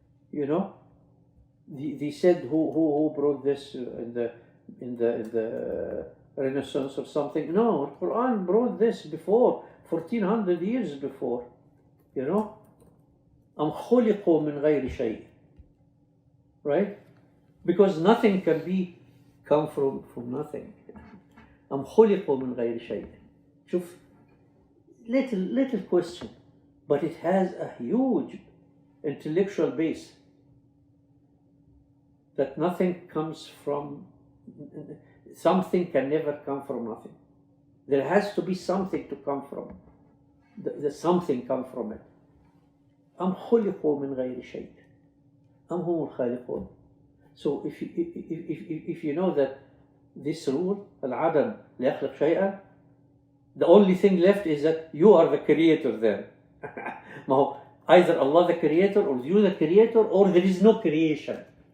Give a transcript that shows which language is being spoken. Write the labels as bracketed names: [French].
[English] You know, they said who brought this in the Renaissance or something. No, the Quran brought this before, 1400 years before. You know, [Arabic] أم خلقوا من غير شيء, [English] right? Because nothing can come from nothing. [Arabic] أم خلقوا من غير شيء. [English] شوف, little question, but it has a huge intellectual base. That nothing comes from, something can never come from nothing. There has to be something to come from. The something come from it. [Arabic] أم خلقوا من غير شيء أم هم الخالقون. [English] So if you know that this rule, [Arabic] العدم لا يخلق شيئا, [English] the only thing left is that you are the creator then. Either Allah the creator, or you the creator, or there is no creation.